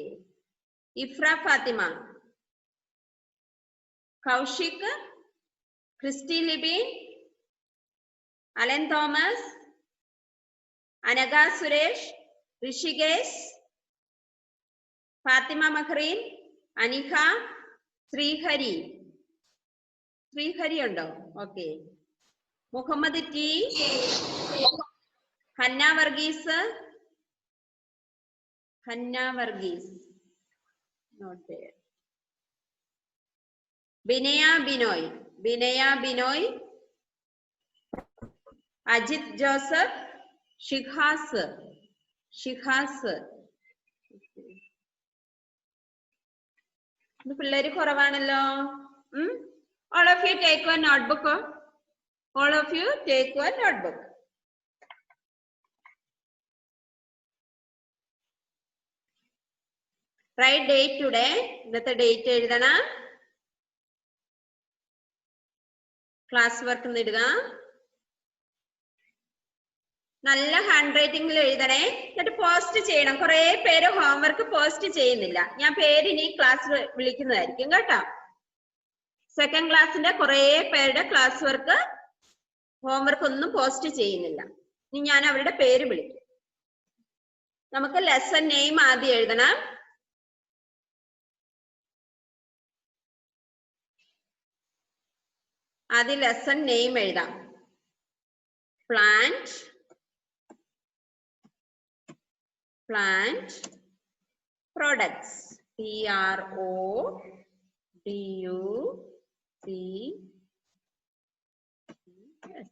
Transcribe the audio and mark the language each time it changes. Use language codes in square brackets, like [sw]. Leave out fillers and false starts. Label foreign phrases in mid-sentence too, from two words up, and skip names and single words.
[en] Ifra Fatima. Kaushik, Christy Libby, Alan Thomas, Anaga Suresh, Rishikesh, Fatima Makrin, Anika, Srihari. Srihari undo. Okay. Muhammad T. Hanna Varghese. Not there. Binaya Binoy. Ajit Joseph. Shikhas. [ml] പിള്ളേരി കൊറവാണല്ലോ. [en] All of you take one notebook. Write date today. That's the date എഴുതണം. Class work ഇടുക. [ml] നല്ല ഹാൻഡ് റൈറ്റിംഗിൽ എഴുതണേ. എന്നിട്ട് പോസ്റ്റ് ചെയ്യണം. കുറെ പേര് [en] homework post [ml] ചെയ്യുന്നില്ല. ഞാൻ പേര് ഇനി ക്ലാസ് വിളിക്കുന്നതായിരിക്കും കേട്ടോ. സെക്കൻഡ് ക്ലാസ്സിന്റെ കുറെ പേരുടെ [en] class work homework [ml] ഒന്നും പോസ്റ്റ് ചെയ്യുന്നില്ല. ഇനി ഞാൻ അവരുടെ പേര് വിളിക്കും. നമുക്ക് [en] lesson name [ml] ആദ്യം എഴുതണം. ആദ്യം [en] lesson name [ml] എഴുതാം. [en] plant products. PRODUCTS.